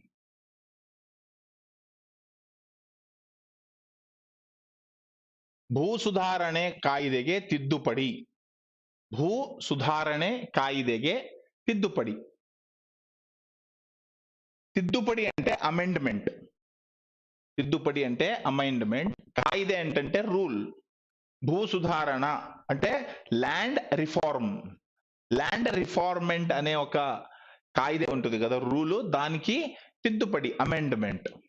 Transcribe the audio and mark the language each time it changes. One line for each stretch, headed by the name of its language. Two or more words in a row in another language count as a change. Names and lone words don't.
Kannada: ಭೂ ಸುಧಾರಣೆ ಕಾಯ್ದೆಗೆ ತಿದ್ದುಪಡಿ. ಭೂ ಸುಧಾರಣೆ ಕಾಯ್ದೆಗೆ ತಿದ್ದುಪಡಿ.
Telugu: తిద్దుపడి అంటే అమెండ్మెంట్. తిద్దుపడి అంటే అమెండ్మెంట్. కాయిదే అంటే రూల్. భూ సుధారణ అంటే
English: land reform. land reformment
Telugu: అనే ఒక కాయిదే ఉంటుంది కదా, రూలు, దానికి తిద్దుపడి అమెండ్మెంట్.